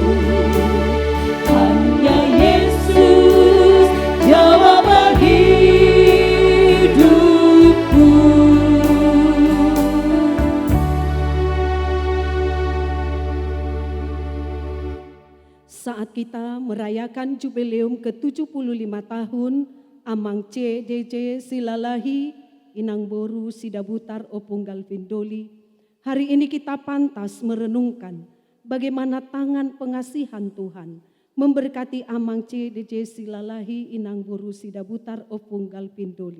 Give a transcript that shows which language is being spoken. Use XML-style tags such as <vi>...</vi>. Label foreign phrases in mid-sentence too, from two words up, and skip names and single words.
<id>Hanya Yesus jawaban hidupku. Saat kita merayakan jubileum ke-75 tahun Amang C. DJ Silalahi Inang Boru Sidabutar Opunggal Vindoli, hari ini kita pantas merenungkan bagaimana tangan pengasihan Tuhan memberkati Amang C. DJ Silalahi Inang Boru Sidabutar Opunggal Vindoli.</id>